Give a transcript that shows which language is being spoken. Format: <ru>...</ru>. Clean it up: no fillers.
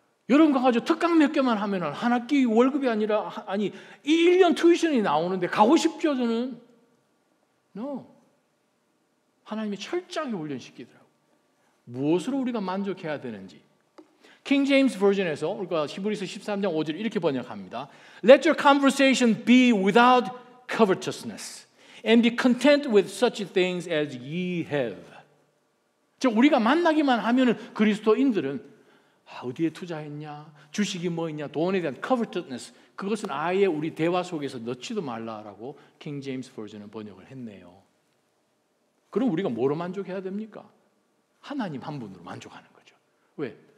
<ko>여러분 가가지고 특강 몇 개만 하면 한 학기 월급이 아니라 이 1년 튜이션이 나오는데 가고 싶죠 저는?</ko> <en>No.</en> <ko>하나님이 철저하게 훈련시키더라고요. 무엇으로 우리가 만족해야 되는지. 킹 제임스 버전에서 우리가 히브리서 13장 5절 이렇게 번역합니다.</ko> <en>Let your conversation be without covetousness and be content with such things as ye have.</en> <ko>즉 우리가 만나기만 하면은 그리스도인들은 어디에 투자했냐, 주식이 뭐 있냐, 돈에 대한 covetousness 그것은 아예 우리 대화 속에서 넣지도 말라라고 킹 제임스 버전은 번역을 했네요. 그럼 우리가 뭐로 만족해야 됩니까? 하나님 한 분으로 만족하는 거죠. 왜?</ko>